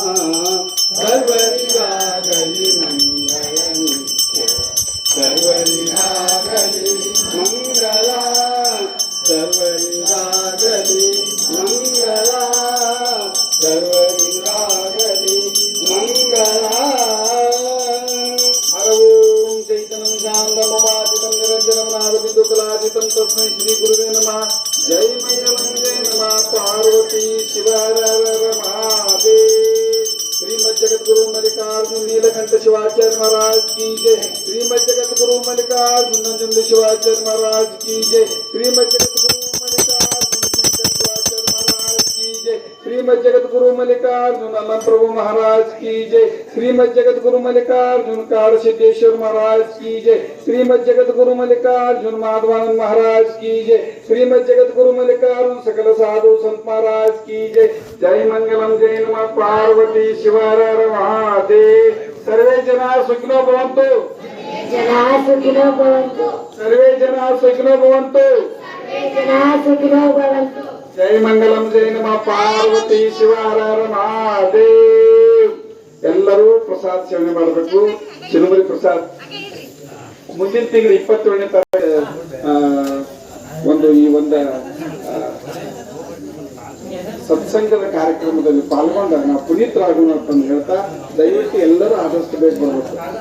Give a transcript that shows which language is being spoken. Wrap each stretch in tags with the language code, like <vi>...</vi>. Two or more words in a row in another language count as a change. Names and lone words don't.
<kn>ಸರ್ವರಿಗಾಗಲಿ ಮಂಗಳ ನಿತ್ಯ ಸರ್ವರಿಗಾಗಲಿ ಮಂಗಳ ಸರ್ವರಿಗಾಗಲಿ ಮಂಗಳ ಸರ್ವರಿಗಾಗಲಿ ಮಂಗಳ</kn> <sa>ಹರವೋಂ ಚೈತನ್ಯಂ ಶಾಂತಮವಾದಿತಂ ನಿರಂಜನಂ ನಾದಬಿಂದು ಕಲಾದಿತಂ ತಸ್ಮೈ</sa> <kn>ಶ್ರೀ ಗುರುವೇ ನಮಃ ಜೈ ಮಂಗಲಂಗೆ ನಮಃ ಪಾರ್ವತಿ ಶಿವರ ಮಹಾದೇವ್</kn> <hi>श्रीमद जगत गुरु मल्लिकार्जुन नीलकंठ शिवाचार्य महाराज की जय श्रीमद जगत गुरु मल्लिकार्जुन नंदन शिवाचार्य महाराज की जय श्रीमद जगत गुरु मल्लिकार्जुन शंकर शिवाचार्य महाराज की जय श्रीमद जगत गुरु मल्लिकार्जुन अमन प्रभु महाराज की जय श्रीमद जगत गुरु मल्लिकार्जुन कार सिद्धेश्वर महाराज की जय श्रीमद जगत गुरु मल्लिकार्जुन माधवानंद महाराज की जय श्रीमद जगत गुरु मल्लिकार्जुन सकल साधु संत महाराज की जय</hi> <kn>ಜಯ ಮಂಗಳಂ ಜಯ ನಮಃ ಪಾರ್ವತಿ ಶಿವರ ಮಹಾದೇವ</kn> <sa>सर्वे जना सुखिनो भवन्तु सर्वे जना सुखिनो भवन्तु</sa> <kn>ಜಯ ಮಂಗಳಂ ಜಯ ನಮಃ ಪಾರ್ವತಿ ಶಿವರ ಮಹಾದೇವ ಎಲ್ಲರೂ ಪ್ರಸಾದ ಸೇವನೆ ಮಾಡಬೇಕು ಚಿರುಮುರಿ ಪ್ರಸಾದ ಮುಂದಿನ ತಿಂಗಳು 27ನೇ ತಾರೀಕು ಈ ಒಂದು ಸತ್ಸಂಗದ ಕಾರ್ಯಕ್ರಮದಲ್ಲಿ ಪಾಲ್ಗೊಂಡ ನಾವು ಪುನೀತರಾಗೋಣ ಅಂತ ಹೇಳ್ತಾ ದಯವಿಟ್ಟು ಎಲ್ಲರೂ ಆದಷ್ಟು ಬೇಗ ಬರಬೇಕು.</kn>